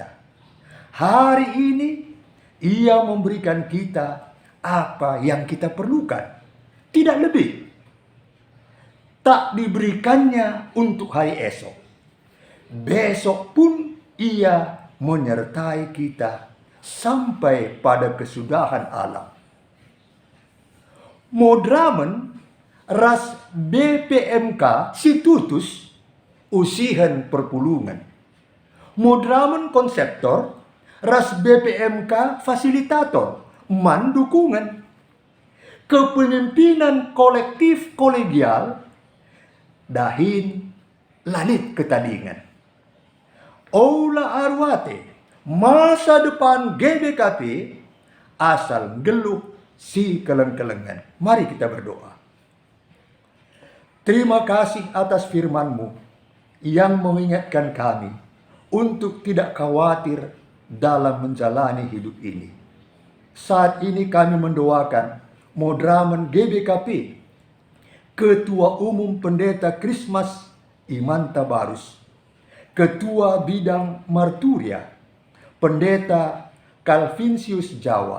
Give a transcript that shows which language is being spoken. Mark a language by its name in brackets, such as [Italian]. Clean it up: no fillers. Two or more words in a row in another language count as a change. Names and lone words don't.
[Indonesian] Hari ini Ia memberikan kita apa yang kita perlukan, tidak lebih. Tak diberikannya untuk hari esok. Besok pun Ia menyertai kita sampai pada kesudahan alam. [Batak Karo] Modramen ras BPMK Situtus usihan perpulungan. Modramen konseptor ras BPMK fasilitator man dukungan. Kepemimpinan kolektif kolegial dahin lalit ketadingan. Ola arwate masa depan GBKP asal geluh si keleng-kelengan. [Indonesian] Mari kita berdoa. Terima kasih atas firman-Mu yang mengingatkan kami untuk tidak khawatir dalam menjalani hidup ini. Saat ini kami mendoakan Modramen GBKP, Ketua Umum Pendeta Krismas Iman Tabarus, Ketua Bidang Marturia, Pendeta Calvinsius Jawa,